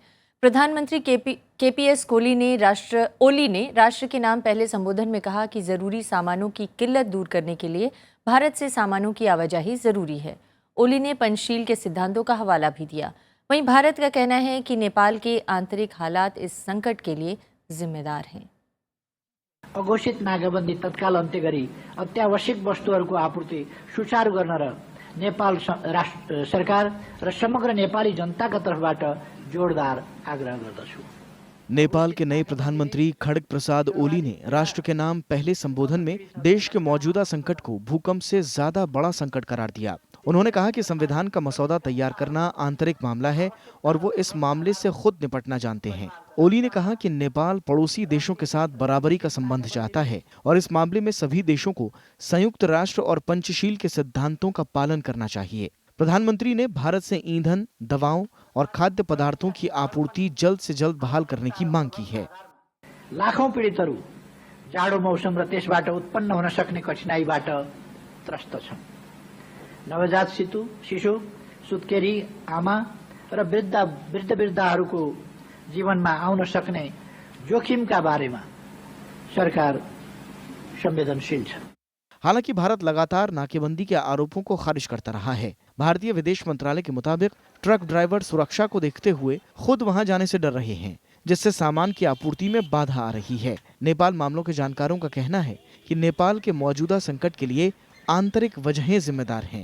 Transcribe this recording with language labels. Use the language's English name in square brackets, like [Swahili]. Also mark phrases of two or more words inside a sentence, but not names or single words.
[Hindi] प्रधानमंत्री केपीएस ओली ने राष्ट्र के नाम पहले संबोधन में कहा कि जरूरी सामानों की किल्लत दूर करने के लिए भारत से सामानों की आवाजाही जरूरी है। ओली ने पंचशील के सिद्धांतों का हवाला भी दिया। वहीं भारत का कहना है कि नेपाल के आंतरिक हालात इस संकट के लिए जिम्मेदार हैं। [Nepali] अघोषित नाकाबन्दी तत्काल अन्त्य गरी अत्यावश्यक वस्तुहरूको आपूर्ति सुचारू गर्न र नेपाल सरकार र समग्र नेपाली जनताका तर्फबाट जोरदार आग्रह गर्दछु। [Hindi] नेपाल के नए प्रधानमंत्री खड्ग प्रसाद ओली ने राष्ट्र के नाम पहले संबोधन में देश के मौजूदा संकट को भूकंप से ज्यादा बड़ा संकट करार दिया। उन्होंने कहा कि संविधान का मसौदा तैयार करना आंतरिक मामला है और वो इस मामले से खुद निपटना जानते हैं। ओली ने कहा कि नेपाल पड़ोसी देशों के साथ बराबरी का संबंध चाहता है और इस मामले में सभी देशों को संयुक्त राष्ट्र और पंचशील के सिद्धांतों का पालन करना चाहिए। प्रधानमंत्री ने भारत से ईंधन, दवाओं और खाद्य पदार्थों की आपूर्ति जल्द से जल्द बहाल करने की मांग की है। [Nepali] लाखौं पीडितहरू जाडो मौसम र त्यसबाट उत्पन्न हुन सक्ने कठिनाईबाट त्रस्त छन्। नवजात शिशु, सुत्केरी आमा र वृद्धहरूको जीवनमा आउन सक्ने जोखिमका बारेमा सरकार संवेदनशील छ। [Hindi] हालांकि भारत लगातार नाकेबंदी के आरोपों को खारिज करता रहा है। भारतीय विदेश मंत्रालय के मुताबिक [English] truck driver [Hindi] सुरक्षा को देखते हुए खुद वहां जाने से डर रहे हैं, जिससे सामान की आपूर्ति में बाधा आ रही है। नेपाल मामलों के जानकारों का कहना है कि नेपाल के मौजूदा संकट के लिए आंतरिक वजहें जिम्मेदार हैं।